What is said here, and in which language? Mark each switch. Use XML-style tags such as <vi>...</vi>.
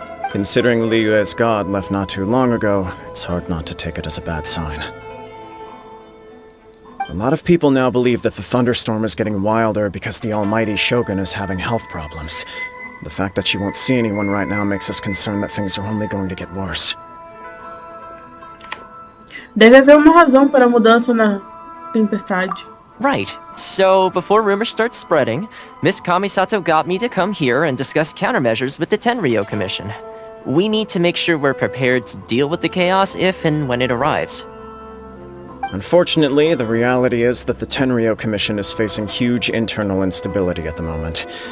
<en>Considering Liyue's god left not too long ago, it's hard not to take it as a bad sign. A lot of people now believe that the thunderstorm is getting wilder because the almighty Shogun is having health problems. The fact that she won't see anyone right now makes us concerned that things are only going to get worse.</en> <pt>Deve haver uma razão para a mudança na tempestade.</pt> <en>Right. So, before rumors start spreading, Miss Kamisato got me to come here and discuss countermeasures with the Tenryou Commission. We need to make sure we're prepared to deal with the chaos if and when it arrives. Unfortunately, the reality is that the Tenryou Commission is facing huge internal instability at the moment.</en>